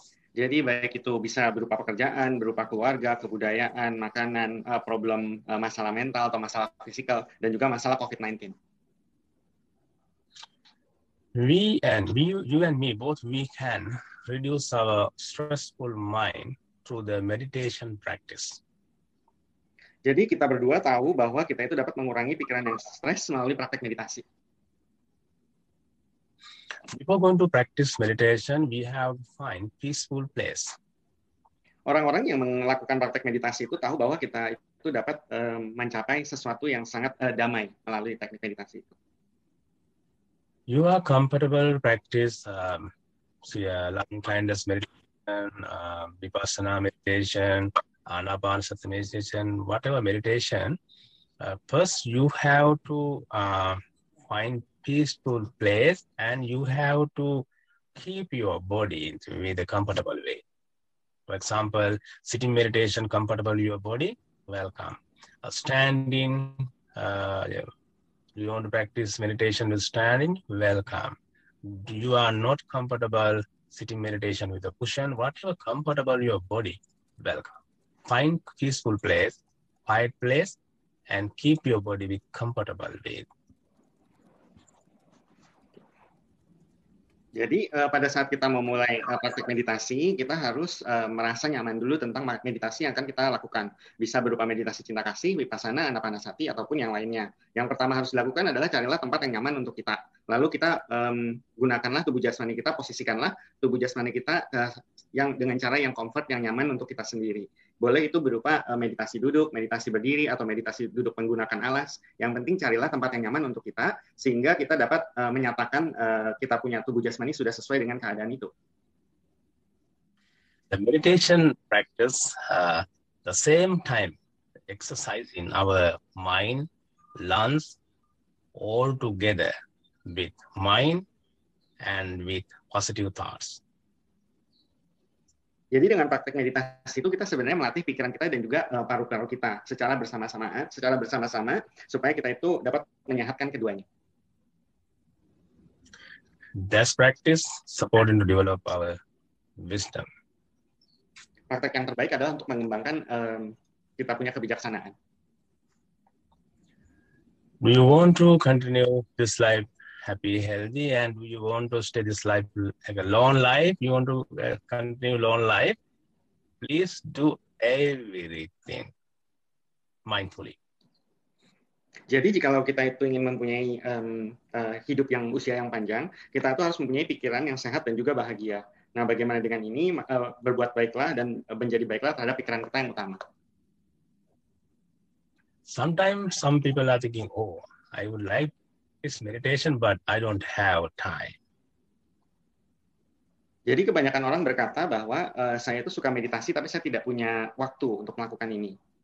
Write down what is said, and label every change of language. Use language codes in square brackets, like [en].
[id] Jadi baik itu bisa berupa pekerjaan, berupa keluarga, kebudayaan, makanan, problem masalah mental atau masalah fisikal, dan juga masalah COVID-19. [en] You and me, both we can reduce our stressful mind through the meditation practice. [id] Jadi kita berdua tahu bahwa kita itu dapat mengurangi pikiran yang stres melalui praktek meditasi. [en] Before going to practice meditation, we have to find peaceful place. [id] Orang-orang yang melakukan praktek meditasi itu tahu bahwa kita itu dapat mencapai sesuatu yang sangat damai melalui teknik meditasi itu. [en] You are comfortable practice loving kindness meditation, vipassana meditation, anapanasati meditation, whatever meditation. First, you have to find peaceful place, and you have to keep your body with a comfortable way. For example, sitting meditation, comfortable your body, welcome. Standing, you want to practice meditation with standing, welcome. You are not comfortable sitting meditation with a cushion, whatever comfortable your body, welcome. Find peaceful place, quiet place, and keep your body be comfortable with. [id] Jadi pada saat kita memulai praktik meditasi, kita harus merasa nyaman dulu tentang meditasi yang akan kita lakukan. Bisa berupa meditasi cinta kasih, vipassana, anapanasati, ataupun yang lainnya. Yang pertama harus dilakukan adalah carilah tempat yang nyaman untuk kita. Lalu kita gunakanlah tubuh jasmani kita, posisikanlah tubuh jasmani kita yang dengan cara yang comfort, yang nyaman untuk kita sendiri. Boleh itu berupa meditasi duduk, meditasi berdiri, atau meditasi duduk menggunakan alas. Yang penting carilah tempat yang nyaman untuk kita, sehingga kita dapat menyatakan kita punya tubuh jasmani sudah sesuai dengan keadaan itu. [en] The meditation practice, the same time exercise in our mind, lungs, all together with mind and with positive thoughts. [id] Jadi dengan praktek meditasi itu kita sebenarnya melatih pikiran kita dan juga paru-paru kita secara bersama-sama supaya kita itu dapat menyehatkan keduanya. [en] This practice supporting to develop our wisdom. [id] Praktek yang terbaik adalah untuk mengembangkan kita punya kebijaksanaan. [en] Do you want to continue this life happy, healthy, and do you want to stay this life like a long life? You want to continue long life? Please do everything mindfully. [id] Jadi jikalau kita itu ingin mempunyai hidup yang usia yang panjang, kita itu harus mempunyai pikiran yang sehat dan juga bahagia. Nah, bagaimana dengan ini? Berbuat baiklah dan menjadi baiklah terhadap pikiran kita yang utama. [en] Sometimes some people are thinking, oh, I would like this meditation, but I don't have time. [id] Jadi kebanyakan orang berkata bahwa saya itu suka meditasi, tapi saya tidak punya waktu untuk melakukan ini.